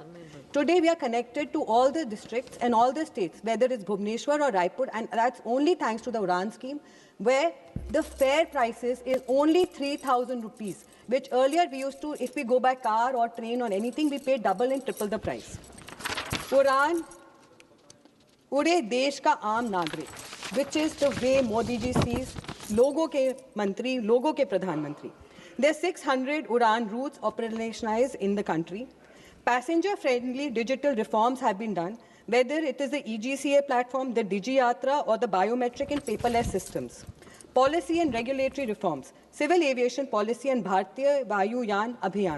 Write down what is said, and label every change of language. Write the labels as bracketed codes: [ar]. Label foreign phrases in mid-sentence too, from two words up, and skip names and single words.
[en] Today, we are connected to all the districts and all the states, whether it's Bhubaneswar or Raipur, and that's only thanks to the Uran scheme, where the fare prices is only 3,000 rupees, which earlier we used to, if we go by car or train or anything, we pay double and triple the price. Uran, [hi] उड़े देश का आम नागरिक, [en] which is the way Modi ji sees [hi] लोगों के मंत्री, लोगों के प्रधान मंत्री. [en] There are 600 Uran routes operationalized in the country. Passenger-friendly digital reforms have been done, whether it is the EGCA platform, the DigiYatra, or the biometric and paperless systems. Policy and regulatory reforms, civil aviation policy and Bharatiya Vayuyan Abhiyan.